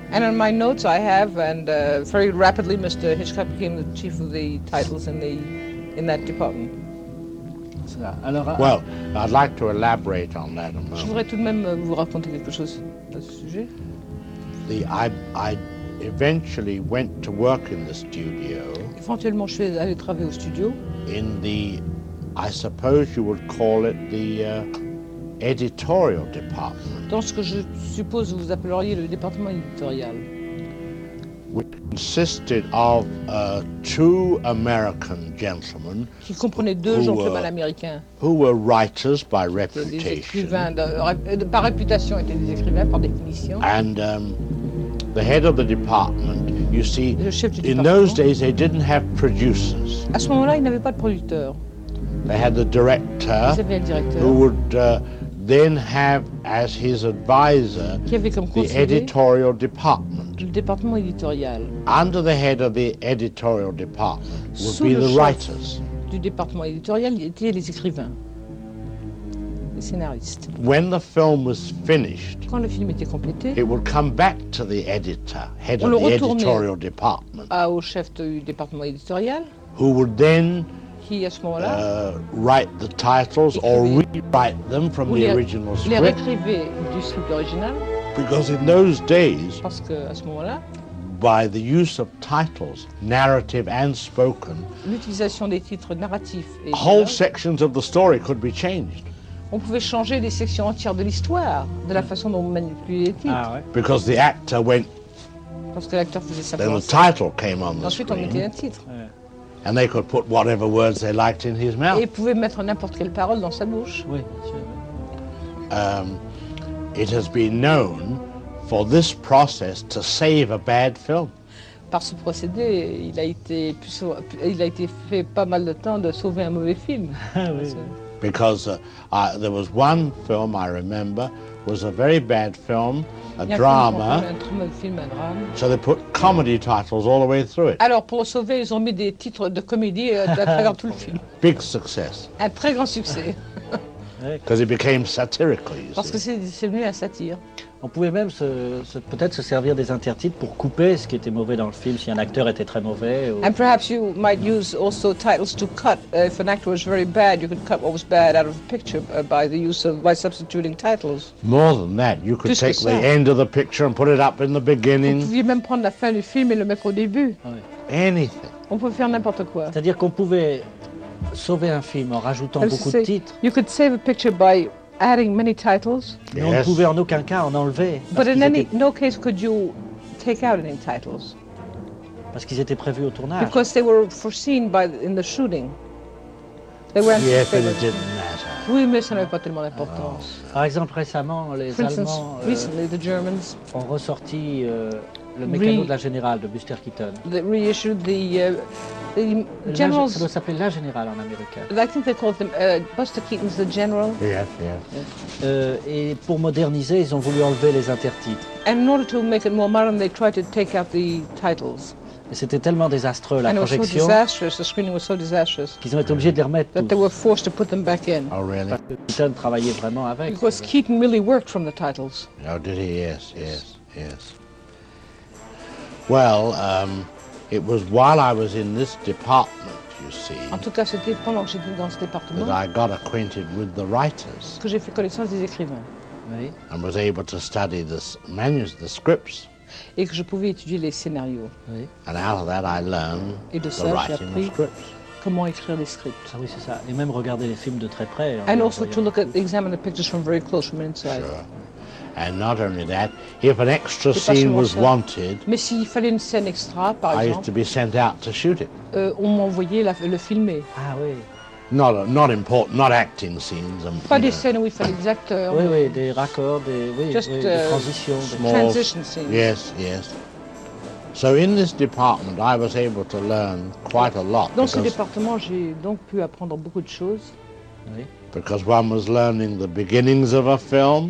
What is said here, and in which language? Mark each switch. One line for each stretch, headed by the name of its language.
English: And in my notes I have, and very rapidly Mr. Hitchcock became the chief of the titles in the in that department.
French: Alors,
English: well, I'd like to elaborate on that a moment.
French: Je voudrais tout de même vous raconter quelque chose à ce sujet.
English: The I eventually went to work in the studio.
French: Éventuellement, je suis allé travailler au studio.
English: In the, I suppose you would call it the editorial department.
French: Dans ce que je suppose vous appelleriez le département éditorial.
English: Which consisted of two American gentlemen.
French: Qui comprenait deux gentlemen américains.
English: Who were writers by reputation.
French: Des écrivains de, par réputation étaient des écrivains par définition.
English: And the head of the department, you see,
French: le chef du département,
English: in those days they didn't have producers.
French: À ce moment-là, ils n'avaient pas de producteurs.
English: They had the director,
French: ils avaient le directeur,
English: who would then have as his advisor
French: qui avait comme
English: the editorial department.
French: Le département éditorial.
English: Under the head of the editorial department would
French: sous
English: be
French: le
English: the
French: chef
English: writers.
French: Du département éditorial étaient les écrivains, les scénaristes.
English: When the film was finished,
French: quand le film était complété,
English: it would come back to the editor, head
French: on
English: of the editorial department,
French: au chef du département éditorial,
English: who would then
French: qui, à ce moment-là,
English: write the titles
French: écrivait,
English: or rewrite them from the original script.
French: Les réécrivait du script original.
English: Because in those days,
French: parce que à ce moment-là,
English: by the use of titles, narrative and spoken,
French: l'utilisation des titres narratifs et
English: whole sections of the story could be changed.
French: On pouvait changer des sections entières de l'histoire de la façon dont on manipulait les titres. Ah, ouais.
English: Because the actor went.
French: Parce que l'acteur faisait sa
English: then the title came on the
French: ensuite,
English: screen.
French: Ensuite, on mettait un titre. Ouais.
English: And they could put whatever words they liked in his mouth.
French: Et pouvait mettre n'importe quelle parole dans sa bouche. Oui.
English: It has been known for this process to save a bad film.
French: Par ce procédé, il a été plus, il a été fait pas mal de temps de sauver un mauvais film.
English: Because there was one film I remember was a very bad film, a drama. So they put comedy titles all the way through it.
French: Alors pour le sauver, ils ont mis des titres de comédie à travers tout le film.
English: Big success.
French: Un très grand succès.
English: Because it became satirical.
French: Parce que c'est devenu un satire. On pouvait même peut-être se servir des intertitres pour couper ce qui était mauvais dans le film si un acteur était très mauvais. Ou...
English: And perhaps you might use also titles to cut if an actor was very bad. You could cut what was bad out of the picture by the use of by substituting titles. More than that, you could
French: plus
English: take the end of the picture and put it up in the beginning.
French: On pouvait même prendre la fin du film et le mettre au début. Oui.
English: Anything.
French: On pouvait faire n'importe quoi. C'est-à-dire qu'on pouvait sauver un film en rajoutant
English: as
French: beaucoup
English: say,
French: de titres.
English: You could save a picture by adding many titles.
French: Mais yes. On ne pouvait en aucun cas en enlever.
English: But in any no case could you take out any titles.
French: Parce qu'ils étaient prévus au tournage.
English: Because they were foreseen by in the shooting. They were. Yes, but it didn't matter.
French: Oui, mais ça n'avait pas tellement d'importance. Par exemple, récemment, les
English: for instance,
French: Allemands
English: recently, the Germans
French: ont ressorti le mécano de la générale de Buster Keaton.
English: They reissued the the generals,
French: ça doit s'appeler La Générale en américain.
English: I think they called them Buster Keaton's The General. Yes, yes.
French: Et pour moderniser, ils ont voulu enlever les intertitres.
English: And in order to make it more modern, they tried to take out the titles.
French: Et c'était tellement désastreux la
English: and
French: projection.
English: And it was so disastrous. The screening was so disastrous.
French: Qu'ils ont été obligés de les remettre.
English: That they were forced to put them back in. Oh really?
French: Parce que Keaton travaillait vraiment avec.
English: Because Keaton really worked from the titles. Oh, did he? Yes, yes, yes. Well. It was while I was in this department, you see,
French: en tout cas, c'était pendant que j'étais dans ce département,
English: that I got acquainted with the writers,
French: que j'ai fait connaissance des écrivains,
English: and was able to study this manuscript, the scripts,
French: et que je pouvais étudier les scénarios,
English: and out of that I learned
French: et de ça,
English: the writing
French: j'ai
English: of scripts,
French: comment écrire les scripts, ah oui c'est ça, et même regarder les films de très près,
English: and also to look at, examine the pictures from very close, from inside. Sure. And not only that, if an extra scene was wanted,
French: mais s'il fallait une scène extra, par
English: I
French: exemple,
English: used to be sent out to shoot it.
French: On m'envoyait le filmer. Ah oui.
English: Not important, not acting scenes.
French: Pas des scènes où il fallait des acteurs. Oui, oui, des raccords, des, oui,
English: just,
French: oui, des transitions.
English: Small, transition scenes. Yes, yes. So in this department, I was able to learn quite a lot.
French: Dans ce département, j'ai donc pu apprendre beaucoup de choses. Oui.
English: Because one was learning the beginnings of a film,